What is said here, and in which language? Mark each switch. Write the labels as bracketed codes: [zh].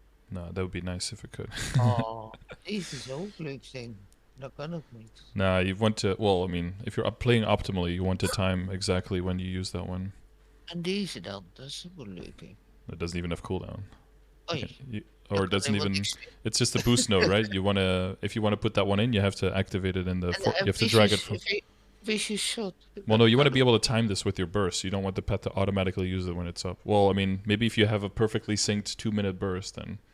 [en] No, that would be nice if it could. [nl] Oh, deze is ook leuk zijn. Dat kan ook niet. [en] Nah, you want to. Well, I mean, if you're playing optimally, you want to time exactly when you use that one. [nl] En deze dan, dat is ook wel leuk, hè. [en] It doesn't even have cooldown. Oei. Or it doesn't even. It's just a boost node, right? You wanna, if you want to put that one in, you have to activate it in the. You have to drag it from. Vicious shot. Well, no, you want to be able to time this with your burst. You don't want the pet to automatically use it when it's up. Well, I mean, maybe if you have a perfectly synced 2-minute burst, then.